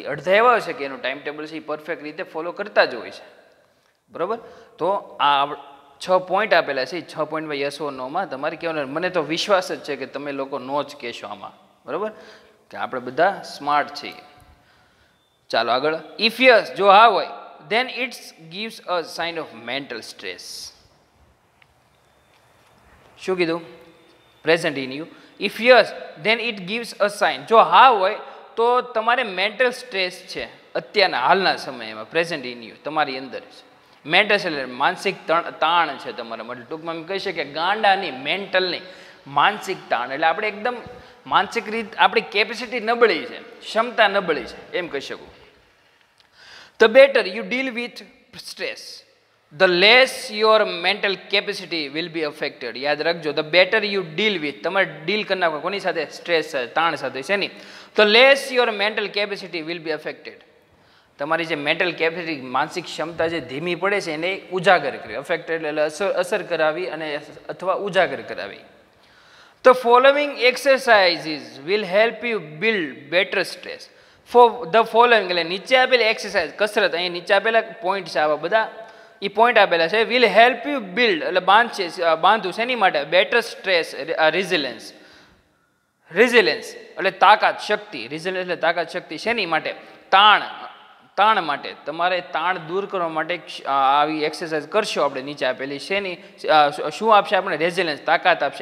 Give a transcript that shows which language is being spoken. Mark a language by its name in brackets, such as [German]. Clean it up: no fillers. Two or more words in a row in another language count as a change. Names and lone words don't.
[Gujarati] અડધા એવા હોય છે કે એનું ટાઈમ ટેબલ છે એ પરફેક્ટ રીતે ફોલો કરતા જ હોય છે, બરાબર? તો આ 6 પોઈન્ટ આપેલા છે, 6 પોઈન્ટમાં [English] yes or noમાં [Gujarati] તમારે કહેવાનું. મને તો વિશ્વાસ જ છે કે તમે લોકો નો જ કહેશો આમાં, બરાબર? કે આપણે બધા સ્માર્ટ છીએ. ચાલો આગળ. [English] if yes, [Gujarati] જો હા હોય, [English] then it gives a sign of mental stress. [Gujarati] શું કીધું? [English] present in you. if yes, then it gives a sign, [Gujarati] જો હા હોય તો તમારે [English] mental stress [Gujarati] છે અત્યારના હાલના સમયમાં, [English] present in you [Gujarati] તમારી અંદર છે. મેન્ટલ એટલે માનસિક તાણ છે તમારા માટે. ટૂંકમાં એમ કહી શકીએ ગાંડા નહીં, મેન્ટલ નહીં, માનસિક તાણ. એટલે આપણે એકદમ માનસિક રીત, આપણી કેપેસિટી નબળી છે, ક્ષમતા નબળી છે એમ કહી શકું. [English] The better you deal with stress, the less your mental capacity will be affected. [Gujarati] યાદ રાખજો, [English] the better you deal with, [Gujarati] તમારે ડીલ કરી નાખો કોની સાથે? સ્ટ્રેસ સાથે, તાણ સાથે છે નહીં. [English] the less your mental capacity will be affected. [Gujarati] તમારી જે [English] mental capacity, [Gujarati] માનસિક ક્ષમતા જે ધીમી પડે છે એને ઉજાગર કરવી. અફેક્ટેડ એટલે અસર કરાવી અને અથવા ઉજાગર કરાવી. [English] The following exercises will help you build better stress. For the following [Gujarati] એટલે નીચે આપેલી એક્સરસાઇઝ, કસરત, અહીં નીચે આપેલા પોઈન્ટ છે, આવા બધા એ પોઈન્ટ આપેલા છે. [English] will help you build [Gujarati] એટલે બાંધવું શેની માટે? [English] better stress resilience. [Gujarati] resilience એટલે તાકાત, શક્તિ. resilience એટલે તાકાત, શક્તિ. શેની માટે? તાણ માટે. તમારે તાણ દૂર કરવા માટે આવી એક્સરસાઇઝ કરશો આપણે નીચે આપેલી. શેની? શું આપશે આપણે? રેઝિલિયન્સ, તાકાત આપશે.